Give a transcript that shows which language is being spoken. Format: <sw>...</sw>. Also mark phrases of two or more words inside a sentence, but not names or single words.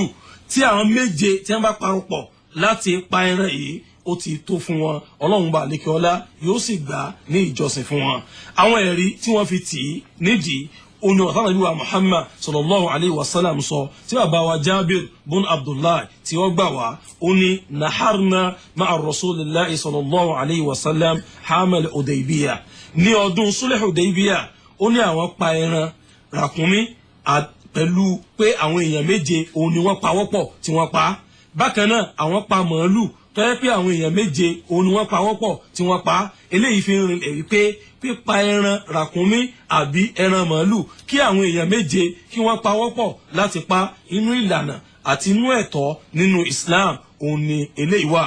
<yo>tí àwọn méje tí wọ́n bá parapọ̀ láti pa ẹran yìí ó ti tó fún wọn, Ọlọ́run bá lékè ọlá yóò sì gbà ní ìjọsìn fún wọn. àwọn ẹ̀rí tí wọ́n fi tì í nídìí onu Ànábì wa Muhammad</yo> <ar>صلى الله عليه وسلم</ar> <yo>sọ tí bàbá wa Jabir bun Abdullah tí wọ́n gbà wá ó ní</yo> <ar>نحرنا مع رسول الله صلى الله عليه وسلم عام الحديبية</ar> <yo>ní ọdún</yo> <ar>صلح الحديبية</ar> <yo>ó ní àwọn pa ẹran ràkúnmí pẹ̀lú pé àwọn èèyàn méje òun ni wọ́n pawọ́pọ̀ tí wọ́n pa bákan náà àwọn pa màálù tó yẹ pé àwọn èèyàn méje òun ni wọ́n pa wọ́pọ̀ tí wọ́n pa eléyìí fi ń rinlẹ̀ wípé pípa ẹran ràkúnmí àbí ẹran màálù kí àwọn èèyàn méje kí wọ́n pa wọ́pọ̀ láti pa inú ìlànà àti inú ẹ̀tọ́ nínú Islam òun ni eléyìí wà.</yo>